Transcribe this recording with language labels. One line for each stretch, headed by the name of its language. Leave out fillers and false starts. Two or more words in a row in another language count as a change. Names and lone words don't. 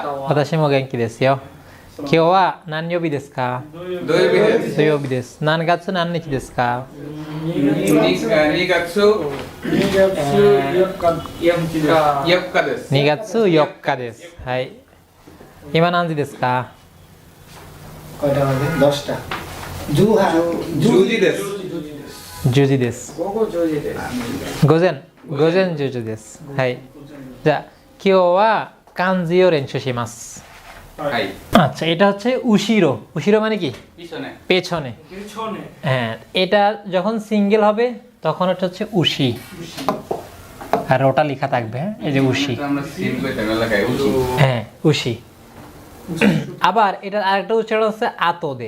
Japanese: 私も元気ですよ。今日は何曜日ですか？土曜日です。土曜日です。何月何日ですか 2月4日です。？2月4日です。はい。今何時ですか
Bangla: কয়টা বাজে 10টা
Japanese: 10 時です。？10時です。午後10時です。午前10時です。はい。じゃあ今日は漢字を練習します。はい。
Bangla: আচ্ছা এটা হচ্ছে উশিরো। উশিরো মানে কি? পিছনে। পেছনে। হ্যাঁ, এটা যখন সিঙ্গেল হবে তখন এটা হচ্ছে উশি। আর ওটা লেখা থাকবে, হ্যাঁ, এই যে উশি। আমরা সিন কইতে লাগাই উশি। হ্যাঁ, উশি। আবার এটার আরেকটা উচ্চারণ হচ্ছে আতদে।